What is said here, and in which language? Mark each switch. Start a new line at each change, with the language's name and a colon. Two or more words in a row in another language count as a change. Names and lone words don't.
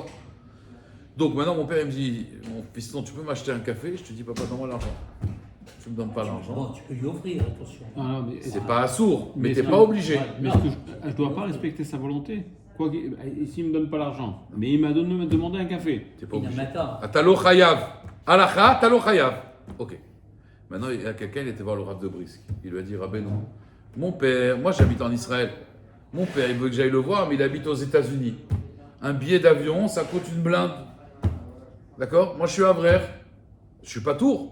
French: Donc maintenant mon père il me dit, mon fiston, tu peux m'acheter un café? Je te dis papa, donne-moi l'argent. Tu me donnes pas l'argent. Bon, tu peux lui offrir, attention. Ah, mais C'est pas assourd, mais t'es ça- pas obligé. Mais est-ce que je dois pas respecter sa volonté? Quoi qu'il s'il me donne pas l'argent, mais il m'a demandé un café. T'es pas Il obligé. a
Hebrew: אה, אתה לא חייב. הלכה, אתה לא חייב.
French: Ok. Maintenant, il y a quelqu'un, il était voir le Rav de Brisk. Il lui a dit, Rabbeinu, mon père, moi j'habite en Israël. Mon père, il veut que j'aille le voir, mais il habite aux États-Unis. Un billet d'avion, ça coûte une blinde. D'accord? Moi je suis Avrer. Je suis pas Tours.